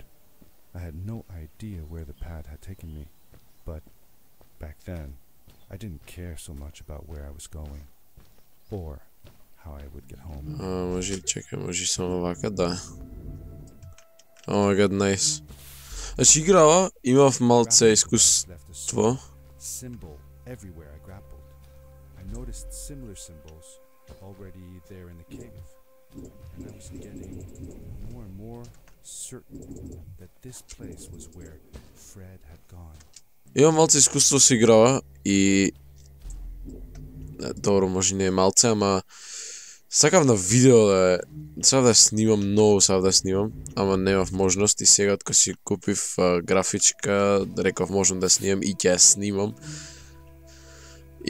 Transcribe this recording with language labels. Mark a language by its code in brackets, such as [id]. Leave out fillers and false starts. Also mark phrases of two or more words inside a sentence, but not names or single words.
[en] I had no idea where the pad had taken me, but back then I didn't care so much about where I was going or how I would get home. [mk] Може чекай, може само вака, да. [en] Oh my god, nice. [mk] Значи играва, имав малце искуство. [en] Symbol everywhere I grappled. I noticed similar symbols already there in the cave. And I was getting more and more certain that this place was where Fred had gone. [mk] Имам малце искуство со играва и добро, може не е малце, ама сакав на видео да снимам, многу сакав да снимам, ама немав можност и сега кога си купив графичка, реков можам да снимам и ќе снимам.